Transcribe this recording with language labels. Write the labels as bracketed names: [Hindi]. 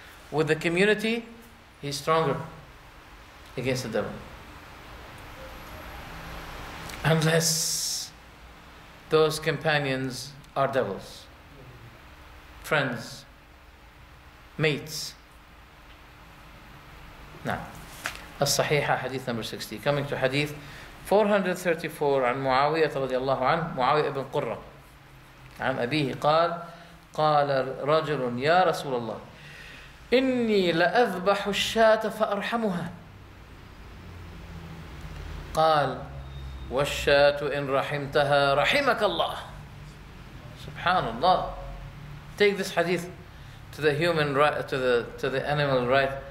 [English] With the community, he's stronger against the devil. Unless those companions are devils. Friends, mates, [Arabic] نعم. الصحيحة حديث [English] number 60. Coming to hadith 434 [Arabic] عن معاوية رضي الله عنه، معاوية بن قرة عن أبيه قال: قال رجل يا رسول الله إني لأذبح الشاة فأرحمها. قال: والشاة إن رحمتها رحمك الله. Subhanallah. [English] Take this hadith to the human right, to the animal right.